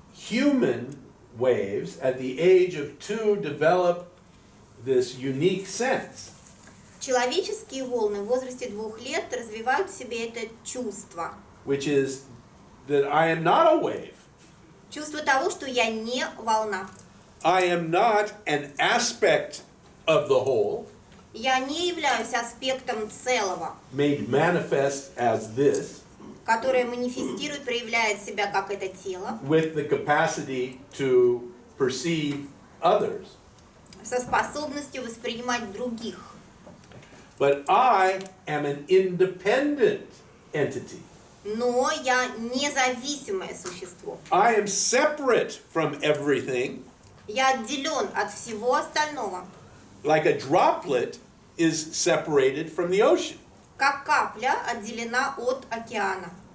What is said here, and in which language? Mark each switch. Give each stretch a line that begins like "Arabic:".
English: Human waves at the age of 2 develop this unique sense.
Russian: Человеческие волны в возрасте 2 лет развивают в себе это чувство.
English: Which is that I am not a wave.
Russian: Чувство того, что я не волна.
English: I am not an aspect of the whole,
Russian: Я не являюсь аспектом целого,
English: made manifest as this,
Russian: которое манифестирует, проявляет себя как это тело,
English: with the capacity to perceive others.
Russian: со способностью воспринимать других.
English: But I am an independent entity.
Russian: Но я независимое существо.
English: I am separate from everything,
Russian: Я отделен от всего остального.
English: like a droplet is separated from the ocean.
Russian: Как капля отделена от океана.